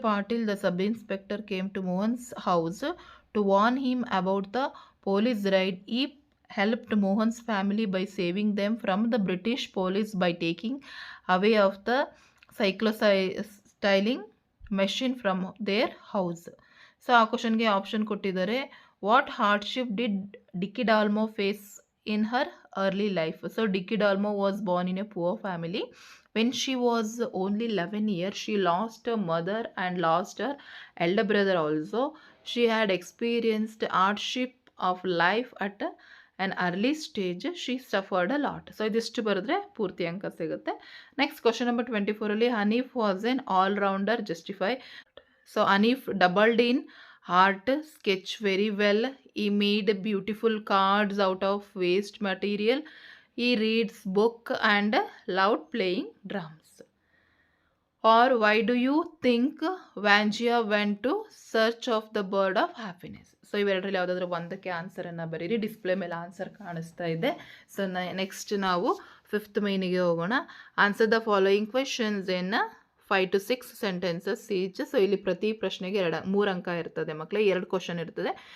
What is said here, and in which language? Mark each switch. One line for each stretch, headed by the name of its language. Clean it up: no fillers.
English: Patil, the sub-inspector, came to Mohan's house to warn him about the police raid. He helped Mohan's family by saving them from the British police by taking away of the cyclostyling machine from their house.
Kannada: So ಆ ಕ್ವಶನ್ಗೆ option ಕೊಟ್ಟಿದ್ದಾರೆ.
English: What hardship did Dicky Dalmo face in her early life. So Dicky Dalmo was born in a poor family. When she was only 11 years, she lost her mother and lost her elder brother also. She had experienced hardship of life at an early stage. She suffered a lot.
Kannada: So ಇದಿಷ್ಟು ಬರೆದ್ರೆ ಪೂರ್ತಿ ಅಂಕ ಸಿಗುತ್ತೆ. Next question number 24 ಅಲ್ಲಿ
English: Hanif was an all rounder justify. So Hanif dabbled in art, sketch very well. He made beautiful cards out of waste material. He reads book and loved playing drums. Or why do you think Vangia went to search of the bird of happiness?
Kannada: So ಇವೆರಡರಲ್ಲಿ ಯಾವುದಾದ್ರೂ ಒಂದಕ್ಕೆ ಆನ್ಸರನ್ನು ಬರೀರಿ. Display ಮೇಲೆ answer ಕಾಣಿಸ್ತಾ ಇದೆ. So next ನಾವು 5th ಮೇನಿಗೆ ಹೋಗೋಣ.
English: Answer the following questions in 5 to 6 sentences each.
Kannada: So ಇಲ್ಲಿ ಪ್ರತಿ ಪ್ರಶ್ನೆಗೆ 3 ಅಂಕ ಇರ್ತದೆ ಮಕ್ಕಳೇ, 2 ಕ್ವಶನ್ ಇರ್ತದೆ.